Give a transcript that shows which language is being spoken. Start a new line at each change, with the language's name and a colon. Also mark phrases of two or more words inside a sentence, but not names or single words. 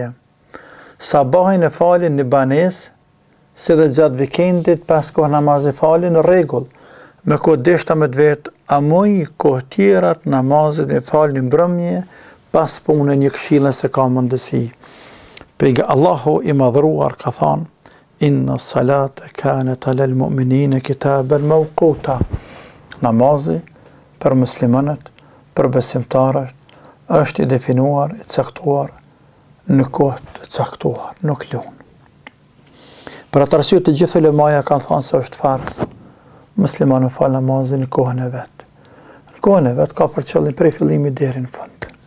Albanian: Sabahin e falin në banesë, si dhe gjatë vikendit pas kohë namazin falin në rregull. Me kohë deshta me vetë, a muj kohë tjerat namazin e falin në mbrëmje, pas punë një këshillën se ka mundësi. Allahu i madhruar ka thënë:
Arabic: إن الصلاة كانت على المؤمنين كتابا موقوتا.
Albanian: Namazi për muslimanët, për besimtarët, është i definuar, i caktuar në kohë të caktuar, nuk lun. Për atë arsye të gjithë ulemaja kanë thënë se është farz. Muslimani fal namazin në kohën e vet. Në kohën e vet ka për qëllim prej fillimit deri në fund.